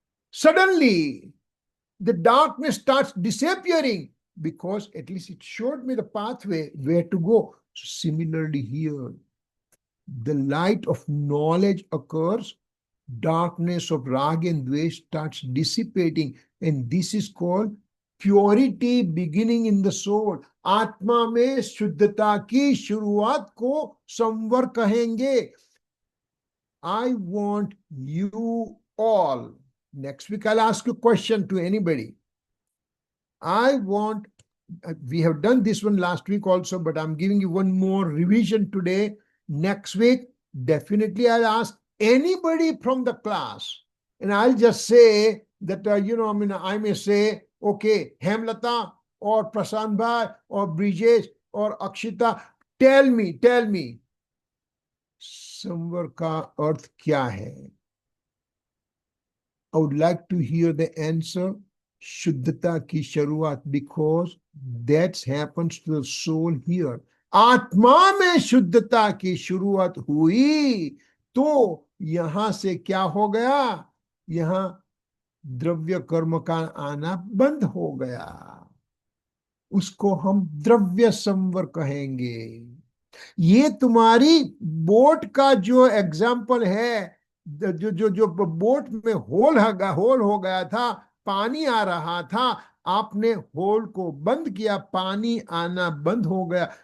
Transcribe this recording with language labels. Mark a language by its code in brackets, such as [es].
[en] Suddenly, the darkness starts disappearing because at least it showed me the pathway where to go. So similarly here, the light of knowledge occurs, darkness of rag and dvesh starts dissipating, and this is called purity beginning in the soul. [hi] आत्मा में शुद्धता की शुरुआत को संवर कहेंगे. [en] I want you all, next week I'll ask you a question to anybody. We have done this one last week also, but I'm giving you one more revision today. Next week, definitely I'll ask anybody from the class, and I'll just say that, I may say, okay, Hemlata or Prasan Bhai or Brijesh or Akshita, tell me, [hi] संवर का अर्थ क्या है? [en] I would like to hear the answer. [hi] शुद्धता की शुरुआत, [en] because that happens to the soul here. [hi] आत्मा में शुद्धता की शुरुआत हुई तो यहां से क्या हो गया? यहां द्रव्य कर्म का आना बंद हो गया. उसको हम द्रव्य संवर कहेंगे. ये तुम्हारी बोट का जो एग्जाम्पल है, जो बोट में होल हो गया था, पानी आ रहा था, आपने होल को बंद किया, पानी आना बंद हो गया.